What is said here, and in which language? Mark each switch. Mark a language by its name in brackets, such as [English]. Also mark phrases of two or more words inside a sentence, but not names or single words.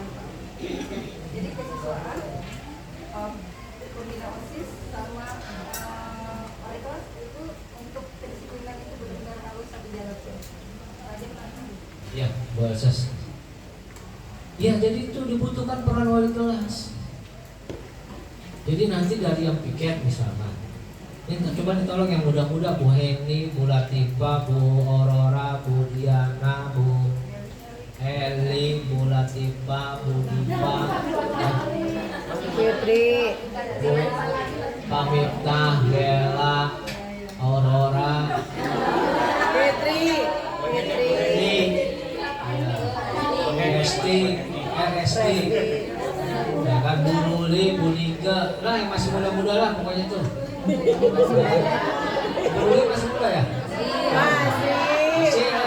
[Indonesian] Jadi kesiswaan, pembina OSIS sama wali kelas itu untuk kedisiplinan itu benar-benar harus satu jalan. Iya, boleh Sis. Ya jadi itu dibutuhkan peran wali kelas. Jadi nanti dari yang piket misalkan, ini coba ditolong yang muda-muda, Bu Heni, Bu Latifa, Bu Aurora, Bu Diana, Bu Eli, Bu Latifa, Bu Diva, Putri, Bu Pamiftah, Bella, Aurora, Fitri, RST, ya kan, Bu Ruli, Bu Nika, lah yang masih muda-muda lah pokoknya tuh. Bu Ruli masih muda ya? Masih.